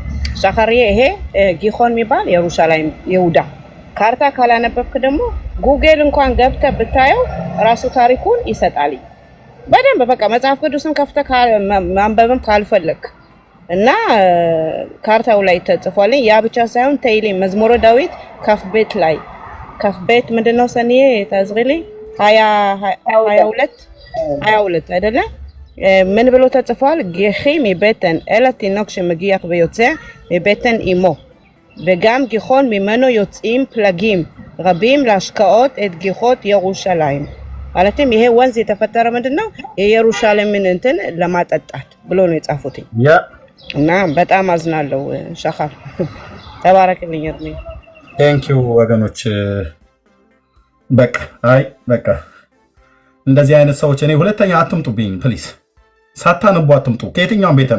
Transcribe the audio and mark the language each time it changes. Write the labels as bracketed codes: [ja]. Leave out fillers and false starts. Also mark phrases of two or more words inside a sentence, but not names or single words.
[am] ሻኻሪዬ ይሄ ጊሆን የሚባል ኢየሩሳሌም ይሁዳ ካርታ ካላነበብክ ደግሞ ጉግል እንኳን ገብተህ ብታየው ራሱ ታሪኩን ይሰጣል በደንብ። በቃ መጽሐፍ ቅዱስን ከፍተህ ማንበብም ካልፈለክ እና ካርታው ላይ ተጽፏል። ያ ብቻ ሳይሆን ተይሌ መዝሙረ ዳዊት ከፍቤት ላይ ከፍቤት ምንድነው ሰኒዬ ታዝሪልኝ 22 አይደለ? ምን ብሎ ተጽፏል? [he] גיחי מבטן אל התינוק שמגיח ויוצא מבטן אמו וגם גיחון ממנו יוצאים פלגים רבים להשקעות את גיחות ירושלים [am] ማለትም ይሄ ወንዝ የተፈጠረ ምንድነው የኢየሩሳሌምን እንትን ለማጠጣት ብሎ ነው የጻፉት። እና በጣም አዝናለሁ ሸኻር ተባረክልኝ እርሜ። ቴንኪው ወገኖች። በቃ እንደዚህ አይነት ሰዎች እኔ ሁለተኛ አትምጡብኝ ፕሊዝ። ሳታነቡ አትምጡ። ከየትኛውም ቤተ